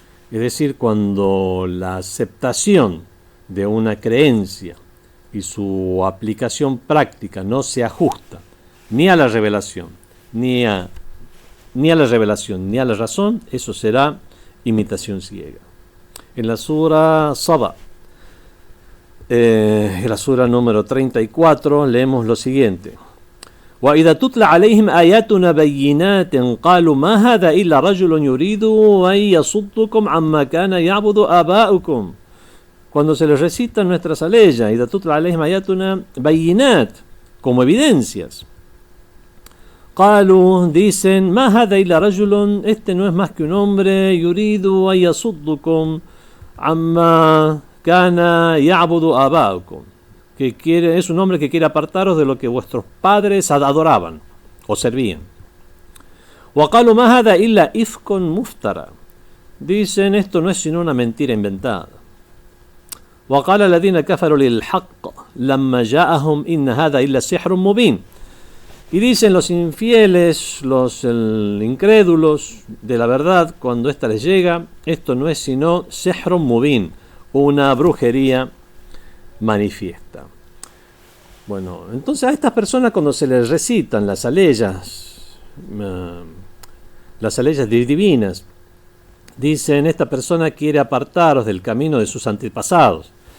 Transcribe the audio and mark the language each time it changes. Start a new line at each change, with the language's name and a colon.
Spanish: Es decir, cuando la aceptación de una creencia y su aplicación práctica no se ajusta ni a la revelación, ni a la razón, eso será imitación ciega. En la sura Saba, en la sura número 34, leemos lo siguiente:
Arabic: وَإِذَا تُتْلَى عَلَيْهِمْ آيَاتُنَا بَيِّنَاتٍ قَالُوا مَا هَذَا إِلَّا رَجُلٌ يُرِيدُ أَن يَصُدَّكُمْ عَمَّا كَانَ يَعْبُدُ آبَاؤُكُمْ.
Spanish: Cuando se les recitan nuestras aleyas,
Arabic: إِذَا تُتْلَى عَلَيْهِمْ آيَاتُنَا بَيِّنَاتٍ,
Spanish: como evidencias.
Arabic: قالوا,
Spanish: dicen,
Arabic: ما هذا إلا رجل,
Spanish: este no es más que un hombre,
Arabic: يريد أن يصدكم عما كان يعبد آباؤكم,
Spanish: que es un hombre que quiere apartaros de lo que vuestros padres adoraban o servían.
Arabic: وقالوا ما هذا إلا إفك مفترى,
Spanish: dicen, esto no es sino una mentira inventada.
Arabic: وقال الذين كفروا للحق لما جاءهم إن هذا إلا سحر مبين.
Spanish: Y dicen los infieles, los incrédulos de la verdad, cuando ésta les llega, esto no es sino
Arabic: sihrun mubin,
Spanish: una brujería manifiesta. Entonces a estas personas, cuando se les recitan las aleyas divinas, dicen, esta persona quiere apartaros del camino de sus antepasados.